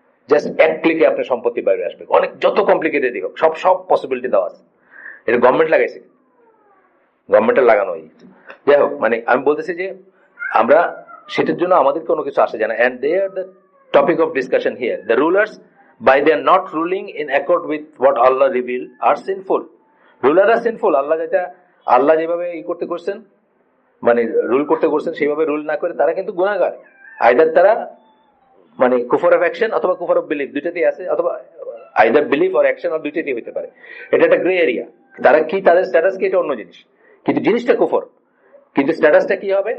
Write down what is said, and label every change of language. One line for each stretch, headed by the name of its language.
Bangla: Just এক ক্লিকে আপনার সম্পত্তি বাইরে আসবে, অনেক যত কমপ্লিকেটেড হোক সব পসিবিলিটি দেওয়া আছে। এটা গভর্নমেন্ট লাগাইছে, গভর্নমেন্টের লাগানো। যাই হোক, মানে আমি বলতেছি যে আমরা সেটার জন্য আমাদের কোনো কিছু আসে যায় না।
English: And they are the topic of discussion here. The rulers by their not ruling in accord with what Allah revealed are sinful. Ruler আর sinful.
Bangla: আল্লাহ যেভাবে করতে করছেন, মানে রুল করতে করছেন সেইভাবে রুল না করে তারা কিন্তু গুনাহগার। আইদার তারা মানে কুফর অফ অ্যাকশন অথবা কুফর অফ বিলিফ, দুইটাতেই আছে, অথবা either belief or action or দুইটাতেই হতে পারে। এটা একটা গ্রে এরিয়া। তারা কি, তাদের স্ট্যাটাস কি, এটা অন্য জিনিস, কিন্তু জিনিসটা কুফর। কিন্তু স্ট্যাটাসটা কি হবে?